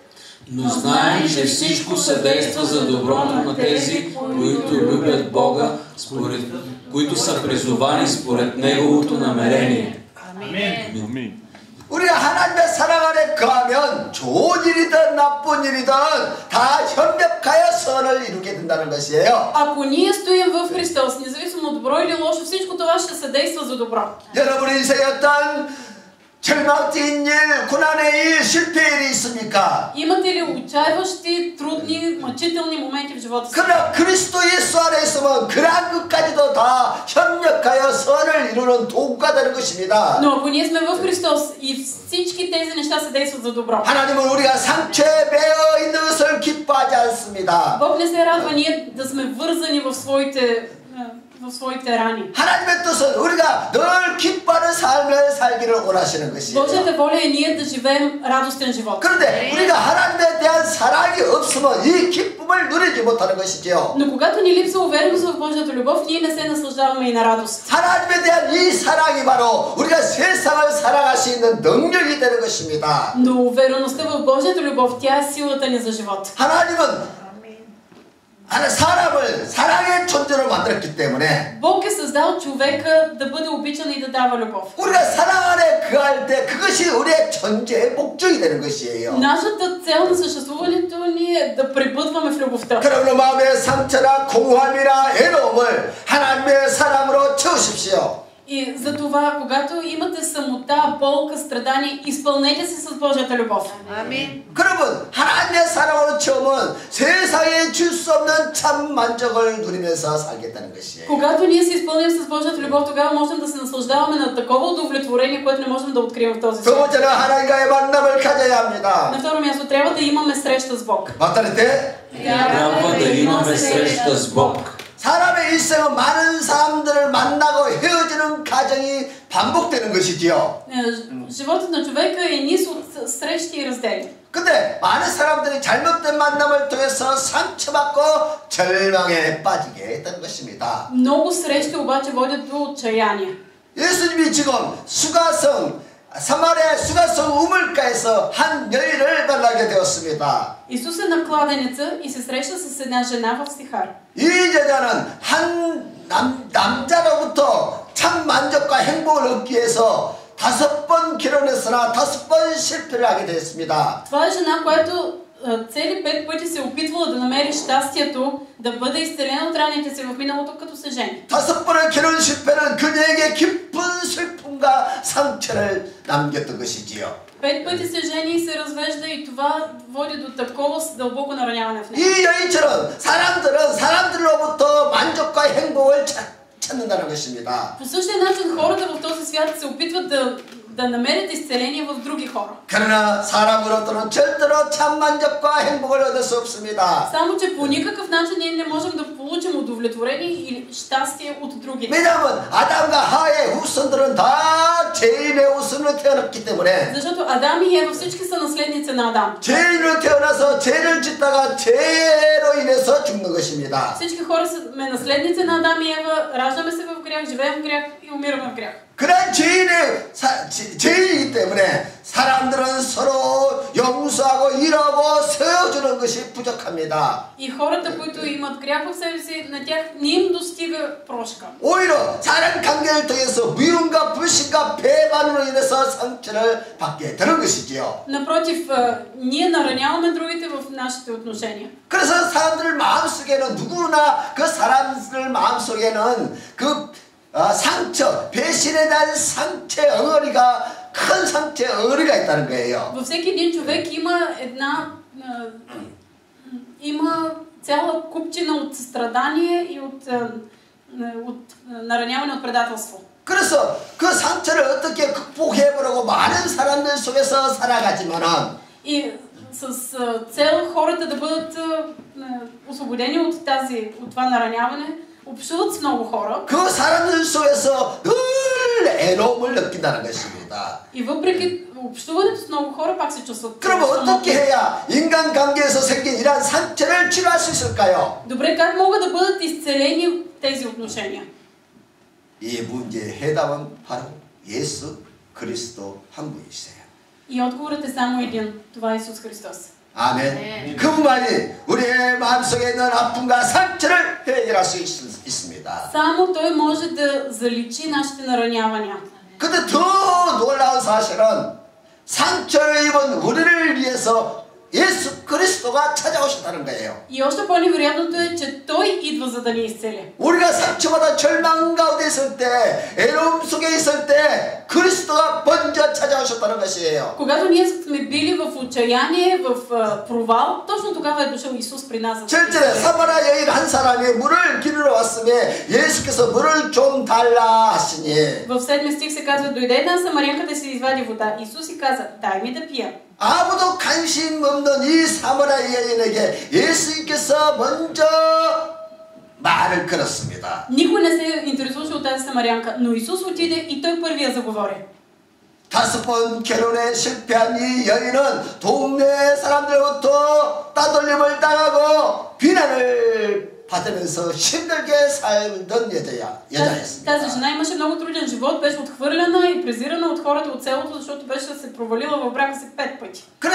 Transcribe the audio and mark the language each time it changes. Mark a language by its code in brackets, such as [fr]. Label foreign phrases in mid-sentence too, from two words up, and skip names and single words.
[bg] Но знаем, че всичко съдейства за доброто на тези, които любят Бога, които са призовани според Неговото намерение. [ko] 아멘. 우리가 하나님의 사랑 안에 거하면 좋은 일이든 나쁜 일이든 다 협력하여 선을 이루게 된다는 것이에요. [bg] Ако ние стоим в Христос, независимо добро или лошо, всичко това ще съдейства за добро. [ko] 여러분 인생에 어떤 절망적인 일, 고난의 일, 실패의 일이 있습니까? [bg] Имате ли отчаиващи, трудни, мъчителни моменти в живота си? [ko] 그러나 그리스도 예수 안에 있으면 그러한 것까지도 다 협력하여 선을 이루는 도구가 되는 것입니다. [bg] Но ако ние сме в Христос и всички тези неща се действат за добро. [ko] 하나님은 우리가 상처에 매어 있는 것을 기뻐하지 않습니다. [bg] Бог не се радва ние да сме вързани в своите рани. [ko] 하나님의 뜻은 우리가 늘 기뻐하는 삶을 살기를 원하시는 것이에요. [bg] Божията воля е ние да живеем радостен живот. [ko] 그런데 우리가 하나님에 대한 사랑이 없으면 이 기쁨을 누리지 못하는 것이죠. [bg] Но когато ни липсва увереност в Божията любов, ние не се наслаждаваме и на радост. [ko] 하나님에 대한 이 사랑이 바로 우리가 세상을 살아갈 수 있는 능력이 되는 것입니다. [bg] Но увереността в Божията любов, тя е силата ни за живот. [ko] 하나님은 사람을 사랑의 존재로 만들었기 때문에 [bg] Бог е създал човека да бъде обичан и да дава любов. [ko] 우리가 사랑 안에 거할 때 그것이 우리의 존재의 목적이 되는 것이에요. [bg] Нашата цел на съществуването ни е да пребъдваме в любовта. [ko] 그러므로 마음의 상처나 공허함이나 애로움을 하나님의 사랑으로 채우십시오. [bg] И за това, когато имате самота, болка, страдание, изпълнете се с Божията любов. [ko] 아멘. 여러분 하나님의 사랑으로 채우면 세상에 줄 수 없는 참 만족을 누리면서 살겠다는 것이에요. [bg] Когато ние се изпълним с Божията любов, тогава можем да се наслаждаваме на такова удовлетворение, което не можем да открием в този [ko] 두 [bg] свят. [ko] 번째는 하나님과의 만남을 가져야 합니다. [bg] На второ място, трябва да имаме среща с Бог. [ko] 맞다를 때 [bg] Трябва да имаме среща с Бог. [ko] 사람의 일생은 많은 사람들을 만나고 헤어지는 과정이 반복되는 것이지요. [bg] Животът на човека е низ от срещи и раздели. [ko] 근데 많은 사람들이 잘못된 만남을 통해서 상처받고 절망에 빠지게 했다는 것입니다. [bg] Много срещи обаче водят до отчаяние. [ko] 예수님이 지금 사마리아 수가성 우물가에서 한 여인을 만나게 되었습니다. [bg] Исус е на кладенеца и се среща с една жена в Сихар. [ko] 이 여자는 한 남자로부터 참 만족과 행복을 얻기 위해서 5번 결혼했으나 5번 실패를 하게 되었습니다. [bg] Това е жена, която цели 5 пъти се опитвала да намери щастието, да бъде изцелена от раните си в миналото, като се жени. [ko] 5번의 결혼 실패는 그녀에게 깊은 슬픔과 상처를 남겼던 것이지요. [bg] 5 пъти се жени и се развежда и това води до такова дълбоко нараняване в нея. [ko] 이 여인처럼 사람들로부터 만족과 행복을 찾는다는 것입니다. [bg] По същия начин хората в този свят се опитват да намерят изцеление в други хора. [ko] 그러나 사람으로부터는 절대로 참 만족과 행복을 얻을 수 없습니다. [bg] Само че по никакъв начин ние не можем да получим удовлетворение или щастие от други. [ko] 왜냐하면 아담과 하와의 후손들은 다 죄인의 후손으로 태어났기 때문에 [bg] Защото Адам и Ева всички са наследници на Адам. [ko] 죄인으로 태어나서 죄를 짓다가 죄로 인해서 죽는 것입니다. [bg] Всички хора сме наследници на Адам и Ева, раждаме се в грях, живеем в грях и умираме в грях. [ko] 그런 죄인이기 때문에 사람들은 서로 용서하고 일하고 세워주는 것이 부족합니다. [bg] И хората, които имат грях в себе си, на тях не им достига прошка. [ko] 오히려 사랑 관계를 통해서 미움과 불신과 배반으로 인해서 상처를 받게 되는 것이지요. [bg] Напротив, ние нараняваме другите в нашите отношения. [ko] 그래서 사람들 마음속에는 누구나 그 사람들 마음속에는 그 상처, 배신에 대한 상처의 엉어리가 큰 상처의 엉어리가 있다는 거예요. [bg] Във всеки един човек има цяла купчина от страдание и от нараняване от предателство. [ko] 그래서 그 상처를 어떻게 극복해보려고 많은 사람들 속에서 살아가지만은 [bg] И с цел хората да бъдат освободени от това нараняване, общуват с много хора. [ko] 그 사람들 속에서 늘 애로움을 느낀다는 것입니다. [bg] И въпреки общуването с много хора, пак се чувстват. [ko] 그러면 어떻게 해야 인간관계에서 생긴 이러한 상처를 치료할 수 있을까요? [bg] Добре, как могат да бъдат изцелени тези отношения? [ko] 이 문제의 해답은 바로 예수 그리스도 한 분이세요. [bg] И отговорът е само един. Това е Исус Христос. [ko] 아멘. 그분만이 우리의 마음속에 있는 아픔과 상처를 해결할 수 있습니다. [bg] Само Той може да заличи нашите наранявания. [ko] 근데 더 놀라운 사실은 상처를 입은 우리를 위해서 예수 그리스도가 찾아오셨다는 거예요. [bg] И още по-невероятното е, че Той идва за да ни изцели. [ko] 우리가 상처받아 절망 가운데 있을 때, 애로움 속에 있을 때 그리스도가 먼저 찾아오셨다는 것이에요. [bg] Когато ние сме били в отчаяние, в провал, точно тогава е дошъл Исус при нас. [ko] 실제로 사마리아 여인 한 사람이 물을 기르러 왔으면 예수께서 물을 좀 달라 하시니 [bg] В 7 стих се казва: дойде една самарянка да си извади вода. Исус 이 каза: дай ми да пия. [ko] 아무도 관심 없는 이 사마리아 여인에게 예수님께서 먼저 말을 걸었습니다. [bg] Никой не се интересуваше от тази самарянка, но Исус отиде и Той първия заговори. [ko] 5번 결혼에 실패한 이 여인은 동네 사람들로부터 따돌림을 당하고 비난을 받으면서 힘들게 살던 여자였습니다. [bg] Тази жена имаше много труден живот, беше отхвърлена и презирана от хората от селото, защото беше се провалила в брака си 5 пъти.